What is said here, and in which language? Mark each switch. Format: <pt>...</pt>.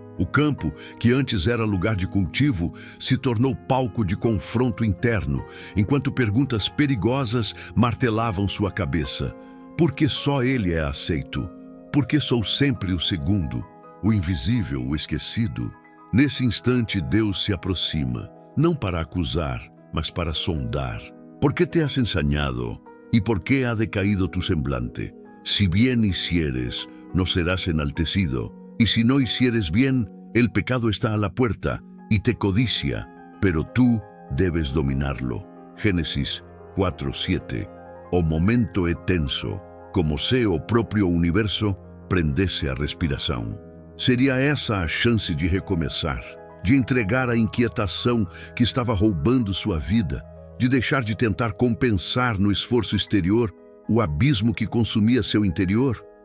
<pt>O campo, que antes era lugar de cultivo, se tornou palco de confronto interno, enquanto perguntas perigosas martelavam sua cabeça. Por que só ele é aceito? Por que sou sempre o segundo? O invisível, o esquecido? Nesse instante, Deus se aproxima, não para acusar, mas para sondar.</pt> <es>¿Por qué te has ensañado? ¿Y por qué ha decaído tu semblante? Si bien hicieres, no serás enaltecido. Y si no hicieres bien, el pecado está a la puerta y te codicia, pero tú debes dominarlo.</es> <pt>Gênesis 4:7. O momento é tenso, como se o próprio universo prendesse a respiração. Seria essa a chance de recomeçar, de entregar a inquietação que estava roubando sua vida, de deixar de tentar compensar no esforço exterior o abismo que consumia seu interior.</pt>